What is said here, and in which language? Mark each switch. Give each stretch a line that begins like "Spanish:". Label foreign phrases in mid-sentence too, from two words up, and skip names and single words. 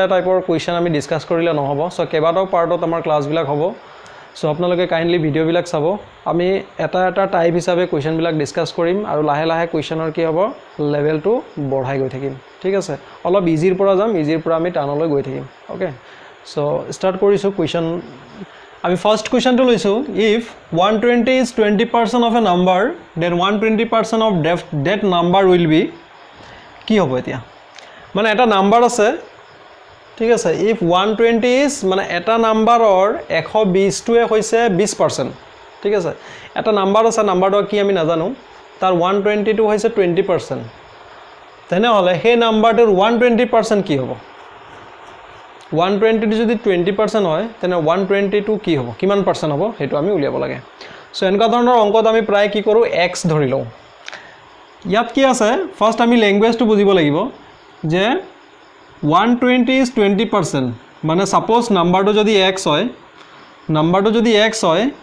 Assamese: টাইপৰ কুৱেশ্যন আমি ডিছকাছ কৰিলে নহ'ব সো কেইবাটাও পাৰ্টত আমাৰ ক্লাছবিলাক হ'ব সো আপোনালোকে কাইণ্ডলি ভিডিঅ'বিলাক চাব আমি এটা এটা টাইপ হিচাপে কুৱেশ্যনবিলাক ডিছকাছ কৰিম আৰু লাহে লাহে কুৱেশ্যনৰ কি হ'ব লেভেলটো বঢ়াই গৈ থাকিম ঠিক আছে অলপ ইজিৰ পৰা যাম ইজিৰ পৰা আমি টানলৈ গৈ থাকিম অ'কে সো ষ্টাৰ্ট কৰিছোঁ কুৱেশ্যন আমি ফাৰ্ষ্ট কুৱেশ্যনটো লৈছোঁ ইফ 120
English: is 20% of a number then 120% of that number will be
Assamese: কি হ'ব এতিয়া মানে এটা নাম্বাৰ আছে ঠিক আছে ইফ 120 is মানে এটা নাম্বাৰৰ 120টোৱে হৈছে 20% ঠিক আছে এটা নাম্বাৰ আছে নাম্বাৰটো কি আমি নাজানো তাৰ 120টো হৈছে 20% তেনেহ'লে সেই নাম্বাৰটোৰ 120% কি হ'ব 120 যদি 20% হয় তেনে 122 কি হ'ব কিমান পাৰ্চেণ্ট হ'ব সেইটো আমি উলিয়াব লাগে সো এনেকুৱা ধৰণৰ অংকত আমি প্ৰায় কি কৰোঁ x ধৰি লওঁ ইয়াত কি আছে ফাৰ্ষ্ট আমি ল্যাঙ্গুৱেজটো বুজিব লাগিব যে 120 is 20% মানে সাপোজ নাম্বাৰটো যদি x হয় নাম্বাৰটো যদি x হয়